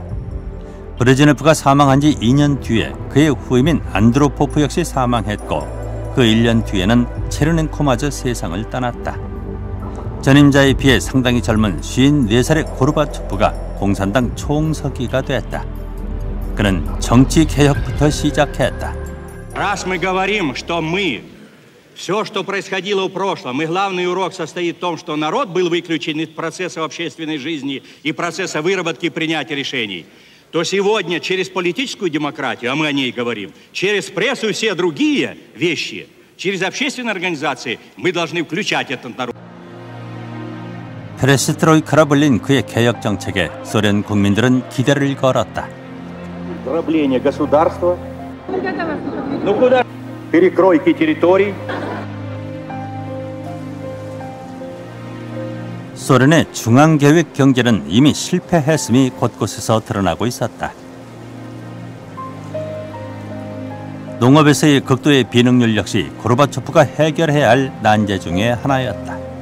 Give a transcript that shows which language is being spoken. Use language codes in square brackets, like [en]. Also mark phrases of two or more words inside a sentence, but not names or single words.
[ko] 브레즈네프가 사망한 지 2년 뒤에 그의 후임인 안드로포프 역시 사망했고, 그 1년 뒤에는 체르넨코마저 세상을 떠났다. 전임자에 비해 상당히 젊은 54살의 고르바초프가 공산당 총서기가 됐다. 그는 정치 개혁부터 시작했다. [ru] Раз мы говорим, что все, что происходило в прошлом, и главный урок состоит в том, что народ был выключен из процесса общественной жизни и процесса выработки и принятия решений, то сегодня через политическую демократию, а мы о ней говорим, через прессу и все другие вещи, через общественные организации мы должны включать этот народ. [ko] 페레스트로이카라 불린 그의 개혁 정책에 소련 국민들은 기대를 걸었다. [ru] Дробление государства. Ну куда? Перекройки территорий. [ko] 소련의 중앙계획 경제는 이미 실패했음이 곳곳에서 드러나고 있었다. 농업에서의 극도의 비능률 역시 고르바초프가 해결해야 할 난제 중의 하나였다.